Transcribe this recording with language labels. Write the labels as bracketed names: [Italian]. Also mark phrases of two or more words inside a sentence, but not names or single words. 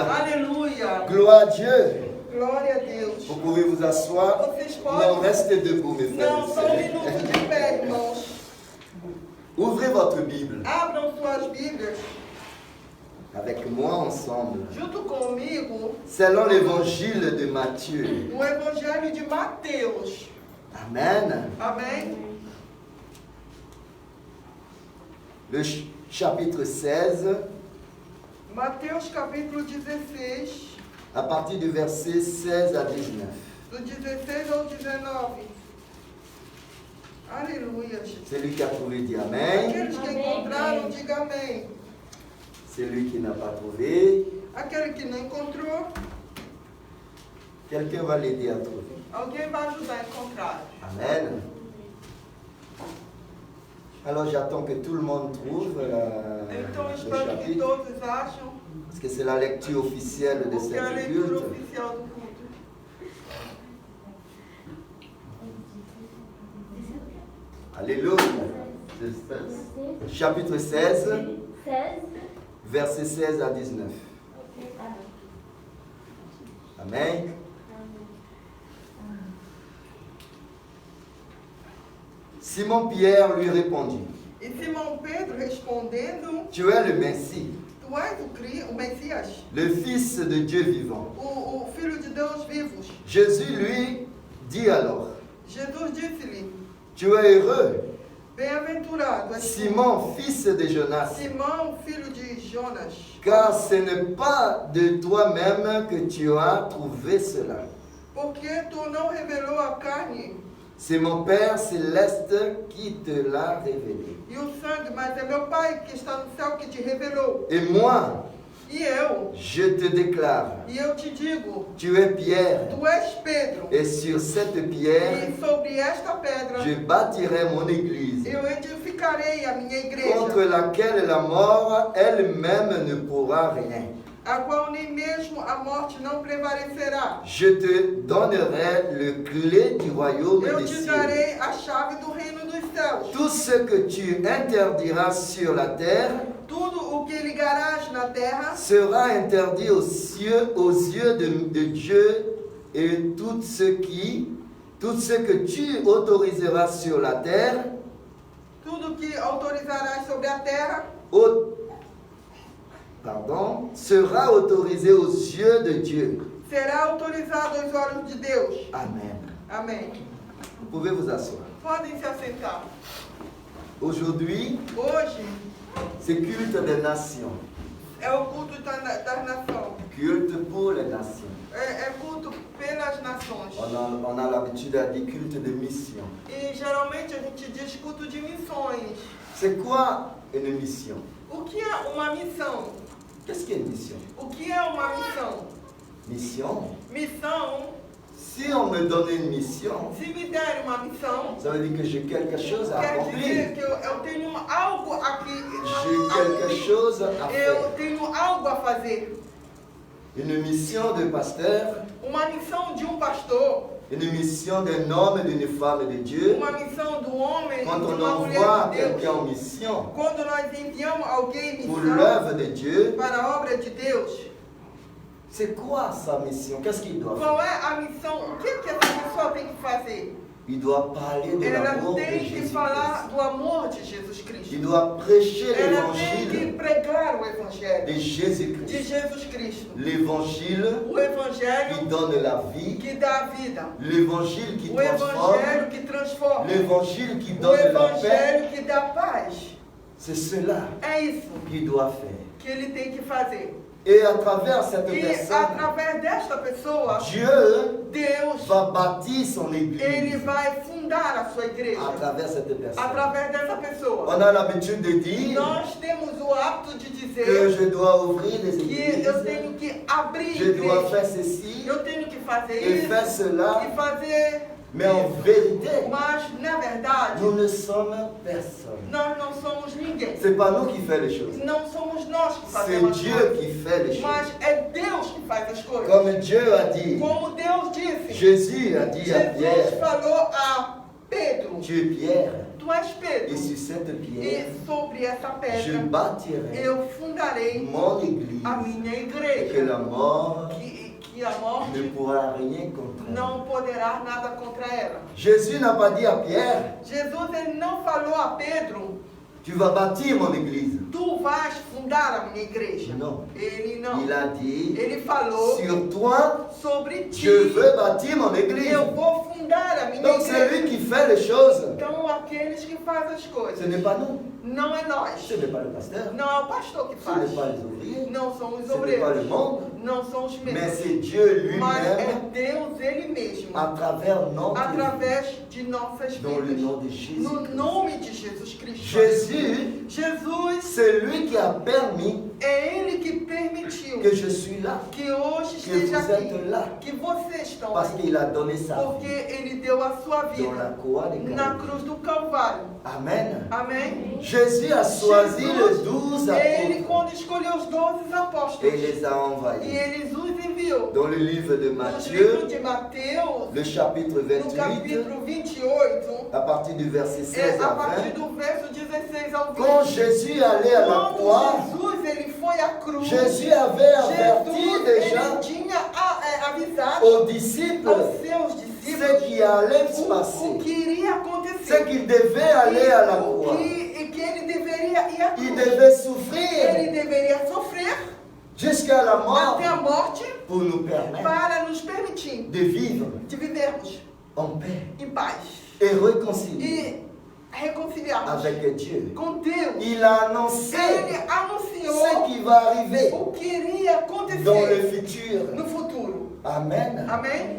[Portuguese] Aleluia. [French] Gloire à Dieu. [Portuguese] Glória a Deus. [French] Vous pouvez vous asseoir. [Portuguese] Vocês [French] Non, [Portuguese] podem. [French] restez debout, mes frères [Portuguese] Não, [French] et [Portuguese] só minuto [French] sœurs. [Portuguese] de pé, irmãos. [French] Ouvrez votre Bible [Portuguese] Abram suas Bíblias [French] avec moi ensemble. [Portuguese] junto comigo [French] Selon l'évangile de Matthieu. [Portuguese] no Evangelho de Mateus. [French] Amen. [Portuguese] Amém? [French] Le chapitre 16, [Portuguese] Mateus capítulo 16, [French] à partir du verset 16 à 19. [Portuguese] do 16 ao 19. Aleluia, Jesus. [French] Celui qui a trouvé dit Amen. [Portuguese] Aqueles que encontraram, diga amém. [French] Celui qui n'a pas trouvé, [Portuguese] Aquele que não encontrou, [French] quelqu'un va l'aider à trouver. [Portuguese] alguém vai ajudar a encontrar. [French] Amen. Alors j'attends que tout le monde trouve [Portuguese] Então eu [French] le [Portuguese] espero que [French] chapitre, [Portuguese] todos acham, [French] parce que c'est la lecture officielle de [Portuguese] porque é a [French] cette [Portuguese] leitura [French] culte. [Portuguese] oficial do culto. [French] Alléluia. Chapitre 16, 16. versets 16 à 19. Amen. Simon-Pierre lui répondit, [Portuguese] E Simão Pedro respondendo, [French] tu es le Messie, [Portuguese] tu és o Messias, [French] le Fils de Dieu vivant. [Portuguese] o Filho de Deus vivos. [French] Jésus lui dit alors, [Portuguese] Jesus disse-lhe, [French] tu es heureux, [Portuguese] bem-aventurado és tu, [French] Simon, fils de Jonas, [Portuguese] Simão, filho de Jonas, [French] car ce n'est pas de toi-même que tu as trouvé cela. [Portuguese] porque tu não revelou a carne [French] C'est mon Père céleste qui te l'a révélé. [Portuguese] e o sangue, mas é meu Pai que está no céu que te revelou. [French] Et moi, [Portuguese] E eu [French] je te déclare, [Portuguese] te digo, [French] tu es Pierre, [Portuguese] tu és Pedro, [French] et sur cette pierre, [Portuguese] e sobre esta pedra [French] je bâtirai mon église, [Portuguese] eu edificarei a minha igreja, [French] contre laquelle la mort elle-même ne pourra rien. [Portuguese] a qual nem mesmo a morte não prevalecerá. [French] Je te donnerai le clé du royaume [Portuguese] Eu [French] des [Portuguese] te [French] cieux. [Portuguese] darei a chave do reino dos céus. [French] Tout ce que tu interdiras sur la terre [Portuguese] tudo o que ligarás na terra [French] sera interdit aux yeux de Dieu, et tout ce que tu autoriseras sur la terre, [Portuguese] tudo que autorizarás sobre a terra [French] sera autorisé aux yeux de Dieu. [Portuguese] será autorizado aos olhos de Deus. [French] Amen. [Portuguese] Amém. [French] Vous pouvez vous asseoir. [Portuguese] Podem se assentar. [French] Aujourd'hui, [Portuguese] Hoje [French] c'est culte des nations. [Portuguese] é o culto das nações. [French] Culte pour les nations. [Portuguese] É culto pelas nações. [French] On a l'habitude à dire culte de mission. [Portuguese] E geralmente a gente diz culto de missões. [French] C'est quoi une mission? [Portuguese] O que é uma missão? [French] Qu'est-ce qu'est une mission? [Portuguese] O que é uma missão? [French] Mission. [Portuguese] Missão, [French] Si on me donne une mission, [Portuguese] se me der uma missão, [French] ça veut dire que j'ai quelque chose à [Portuguese] quer dizer [French] accomplir. [Portuguese] que eu tenho algo aqui. [French] J'ai quelque chose à [Portuguese] Eu [French] faire. [Portuguese] tenho algo a fazer. [French] Une mission de pasteur, [Portuguese] Uma missão de pastor, [French] une mission d'un homme et d'une femme de Dieu. [Portuguese] uma missão do homem e [French] Quand [Portuguese] de [French] on [Portuguese] uma mulher [French] envoie [Portuguese] de [French] quelqu'un [Portuguese] Deus. [French] en mission [Portuguese] Quando nós enviamos alguém em [French] pour [Portuguese] missão [French] l'œuvre de Dieu, [Portuguese] para a obra de Deus, [French] c'est quoi sa mission? Qu'est-ce qu'il doit faire? [Portuguese] qual é a missão? O que essa pessoa tem que fazer? [French] Il doit parler de [Portuguese] Ela [French] l'amour de [Portuguese] tem que [French] Jésus-Christ. [Portuguese] falar do amor de Jesus Cristo. [French] Il doit prêcher [Portuguese] Ela tem que [French] l'évangile [Portuguese] pregar o [French] de [Portuguese] Evangelho de [French] Jésus-Christ. [Portuguese] Jesus Cristo. [French] L'évangile [Portuguese] O [French] qui [Portuguese] Evangelho [French] donne la vie, [Portuguese] que dá a vida. [French] l'évangile qui [Portuguese] O [French] transforme, [Portuguese] Evangelho que transforma. [French] l'évangile qui [Portuguese] O [French] donne la paix. [Portuguese] Evangelho que dá paz. [French] C'est cela [Portuguese] É isso [French] qu'il doit faire. [Portuguese] que ele tem que fazer. [French] Et à travers cette [Portuguese] E [French] personne, [Portuguese] através desta pessoa, [French] Dieu [Portuguese] Deus, [French] va bâtir son [Portuguese] ele [French] église. [Portuguese] vai fundar a sua [French] À [Portuguese] igreja. [French] travers cette personne. [Portuguese] Através dessa pessoa. [French] On a l'habitude de dire [Portuguese] Nós temos o hábito de [French] que [Portuguese] dizer [French] je dois ouvrir des [Portuguese] que [French] églises, [Portuguese] eu tenho que abrir [French] je dois [Portuguese] igreja. [French] faire ceci [Portuguese] Eu tenho que fazer [French] et [Portuguese] isso [French] faire cela. [Portuguese] e fazer [French] Mais en [Portuguese] isso. [French] vérité, [Portuguese] Mas, na verdade, [French] nous ne sommes personne. [Portuguese] nós não somos ninguém. [French] C'est pas nous qui faisons les choses. [Portuguese] Não somos nós que [French] C'est [Portuguese] fazemos as [French] Dieu [Portuguese] coisas. [French] qui fait les choses. [Portuguese] Mas é Deus que faz as coisas. [French] Comme Dieu a dit, [Portuguese] Como Deus disse. [French] Jésus a dit à [Portuguese] Jesus [French] Pierre, [Portuguese] falou a Pedro: [French] tu es Pierre, [Portuguese] Tu és Pedro, [French] et sur cette pierre, [Portuguese] e sobre essa [French] je [Portuguese] pedra [French] bâtirai [Portuguese] eu fundarei [French] mon église, [Portuguese] a minha [French] et que [Portuguese] igreja. [French] la mort [Portuguese] Que a [French] ne [Portuguese] morte [French] pourra rien contre elle. [Portuguese] não poderá nada contra ela. [French] Jésus n'a pas dit à Pierre, [Portuguese] Jesus ele não falou a Pedro: [French] tu vas bâtir mon église. [Portuguese] Tu vais fundar a minha igreja. Não. Ele não. [French] Il a dit, [Portuguese] Ele falou [French] sur toi, [Portuguese] sobre ti. [French] je veux bâtir mon église. [Portuguese] Eu vou fundar a minha [French] Donc c'est [Portuguese] igreja. [French] lui qui fait les choses. [Portuguese] Então aqueles que fazem as coisas. [French] Ce n'est pas nous. [Portuguese] Não é nós. [French] Ce n'est pas le pasteur. [Portuguese] Não é o pastor que [French] Ce [Portuguese] faz. [French] n'est pas les ouvriers. [Portuguese] Não são os [French] Ce n'est pas le [Portuguese] obreiros. [French] monde. [Portuguese] Não são os [French] Mais [Portuguese] membros. [French] c'est Dieu [Portuguese] Mas é [French] lui-même [Portuguese] Deus Ele mesmo. [French] à travers notre vie, [Portuguese] Através de nossas [French] dans le [Portuguese] vidas. [French] nom de Jésus. [Portuguese] No nome de Jesus Cristo. [French] Jésus, [Portuguese] Jesus [French] c'est lui qui a permis [Portuguese] é Ele que permitiu [French] que je suis là. [Portuguese] que hoje [French] Que [Portuguese] esteja [French] vous êtes [Portuguese] aqui. [French] là. [Portuguese] Que vocês estão [French] Parce [Portuguese] aqui. [French] qu'il a donné sa [Portuguese] Porque [French] vie [Portuguese] Ele deu a sua [French] dans la [Portuguese] vida [French] croix de [Portuguese] na [French] Calvaire. [Portuguese] cruz do Calvário. [French] Amen. [Portuguese] Amém? [French] Jésus a choisi les [Portuguese] Jesus, [French] 12 [Portuguese] Ele [French] apôtres [Portuguese] quando escolheu os 12 [French] et [Portuguese] apóstolos [French] les a [Portuguese] e [French] envoyés. [Portuguese] Ele os enviou. [French] Dans le livre de [Portuguese] No livro [French] Matthieu, [Portuguese] de Mateus, [French] le chapitre [Portuguese] no [French] 28, [Portuguese] capítulo 28, [French] à partir du verset [Portuguese] é [French] 16 [Portuguese] a [French] à [Portuguese] partir [French] 20, [Portuguese] do verso 16 ao 20. [French] quand Jésus allait à la [Portuguese] Quando [French] croix, [Portuguese] Jesus ele foi à cruz, [French] Jésus avait averti [Portuguese] Jesus [French] déjà [Portuguese] ele tinha avisado [French] aux disciples [Portuguese] aos seus [French] ce [Portuguese] discípulos [French] qui allait se [Portuguese] o [French] passer, [Portuguese] que iria [French] ce [Portuguese] acontecer. [French] qu'il devait aller à la [Portuguese] O [French] croix. [Portuguese] que ele deveria ir à [French] Il [Portuguese] cruz. [French] devait souffrir [Portuguese] Ele deveria sofrer [French] jusqu'à la mort [Portuguese] até a morte [French] pour nous permettre [Portuguese] para nos permitir [French] de vivre [Portuguese] de vivermos [French] en paix [Portuguese] em paz [French] et réconcilier [Portuguese] e reconciliarmos [French] avec Dieu. [Portuguese] com Deus. [French] Il a annoncé [Portuguese] Ele [French] ce [Portuguese] anunciou [French] qui va arriver [Portuguese] o que iria [French] dans le [Portuguese] acontecer [French] futur. [Portuguese] no futuro. [French] Amen. [Portuguese] Amém?